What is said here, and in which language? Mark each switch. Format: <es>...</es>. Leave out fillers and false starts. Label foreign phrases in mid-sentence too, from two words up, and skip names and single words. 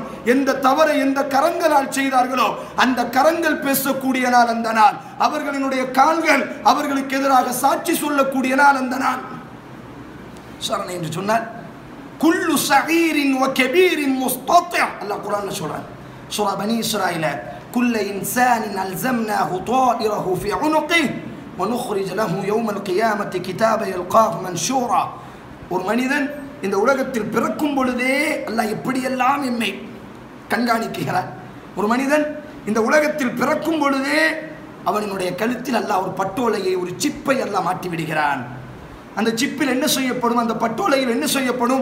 <ta>எந்த தவறை எந்த கரங்களால் செய்தார்களோ அந்த கரங்கள் பேசக்கூடிய நாள் அந்த நாள். அவர்களினுடைய கால்கள் அவர்களுக்கு எதிராக சாட்சி சொல்லக்கூடிய நாள் அந்த நாள். விசாரணை என்று சொன்னால்</ta> <ar>كل صغير وكبير مستطر',</ar> <ta>அல்லாஹ் குர்ஆன்ல சொல்றான், சூரா பனி இஸ்ராயீல்,</ta> <ar>كل إنسان ألزمناه طائره في عنقه ونخرج له يوم القيامة كتابا يلقاه منشورا.</ar> <ta>ஒரு மனிதன் இந்த உலகத்தில் பிறக்கும் பொழுதே அல்லாஹ் எப்படியெல்லாம் எம்மை கண்காணிக்கிறார். ஒரு மனிதன் இந்த உலகத்தில் பிறக்கும் பொழுதே அவனுடைய கழுத்தில் அல்லாஹ் ஒரு பட்டோலையை, ஒரு சிப்பை அல்லாஹ் மாட்டி விடுகிறான். அந்த சிப்பில் என்ன செய்யப்படும்? அந்த பட்டோலையில் என்ன செய்யப்படும்?</ta>